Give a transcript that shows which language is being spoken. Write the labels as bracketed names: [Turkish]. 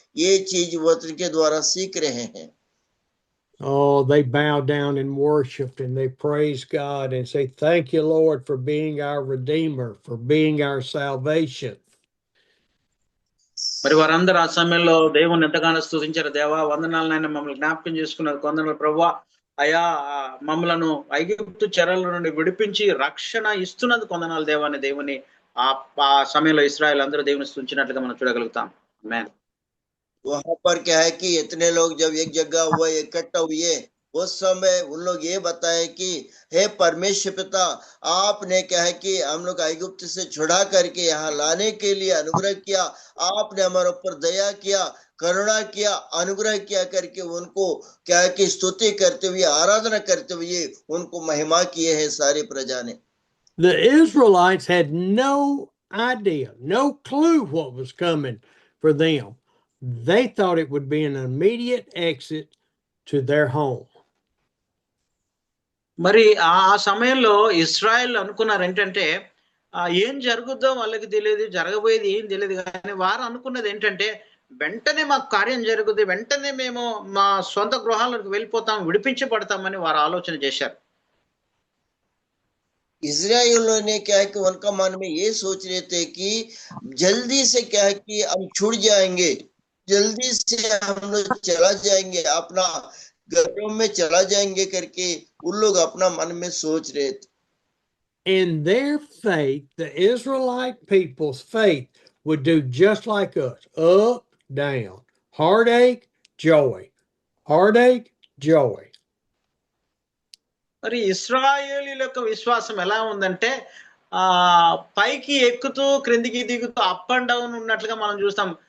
[Hindi] ये चीज वचन के द्वारा सीख रहे हैं। [English] Oh, they bow down and worshiped and they praise God and say, "Thank you, Lord, for being our Redeemer, for being our salvation." [Telugu] మరి వారందరూ ఆ సమయంలో దేవుని ఎంతగానో స్తుతించారు. దేవా వందనాలు నాయన, మమ్మల్ని జ్ఞాపకం చేసుకున్నారు. కొందరు ప్రభువా అయ్యా మమ్మలను ఐగుప్తు చెరల నుండి విడిపించి రక్షణ ఇస్తున్నందుకు వందనాలు దేవా అని దేవుని ఆ సమయంలో ఇశ్రాయేలు అందరూ దేవుని స్తుతించినట్లుగా మనం చూడగలుగుతాం. ఆమేన్. [Hindi] वहां पर क्या है कि इतने लोग जब एक जगह हुए, इकट्ठा हुए, उस समय उन लोग ये बताए कि हे परमेश्वर पिता, आपने क्या है कि हम लोग ऐगुप्त से छुड़ा करके यहाँ लाने के लिए अनुग्रह किया, आपने हमारे ऊपर दया किया, करुणा किया, अनुग्रह किया करके उनको क्या है कि स्तुति करते हुए, आराधना करते हुए उनको महिमा किए हैं सारी प्रजा ने। [English] The Israelites had no idea, no clue what was coming for them. They thought it would be an immediate exit to their home. [Telugu] మరి ఆ సమయంలో ఇశ్రాయేల్ అనుకున్నారు ఏంటంటే ఏం జరుగుద్దో వాళ్ళకి తెలియదు, జరగబోయేది ఏం తెలియదు. కానీ వారు అనుకున్నది ఏంటంటే వెంటనే మాకు కార్యం జరుగుద్ది, వెంటనే మేము మా సొంత గృహాలకు వెళ్ళిపోతాం, విడిపించబడతామని వారు ఆలోచన చేశారు. [Hindi] इजराइलियों ने क्या है कि उनका मन में ये सोच रहे थे कि जल्दी से क्या है कि हम छूट जाएंगे, जल्दी से हम लोग चला जाएंगे, अपना घरों में चला जाएंगे करके उन लोग अपना मन में सोच रहे थे। [English] In their faith, the Israelite people's faith would do just like us, up, down, heartache, joy, heartache, joy. [Telugu] మరి ఇశ్రాయేలీల యొక్క విశ్వాసం ఎలా ఉందంటే ఆ పైకి ఎక్కుతూ క్రిందికి దిగుతూ [English] up and down [Telugu] ఉన్నట్లుగా మనం చూస్తాం.